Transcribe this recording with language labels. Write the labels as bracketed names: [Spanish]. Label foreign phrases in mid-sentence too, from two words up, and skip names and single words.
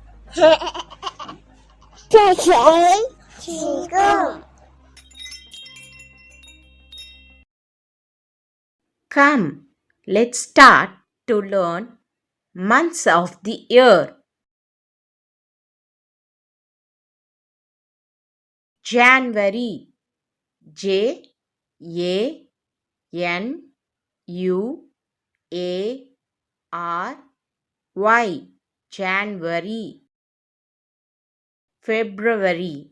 [Korean] 지금 [English] Come, let's start to learn months of the year. January. J A N U A R Y. January. February.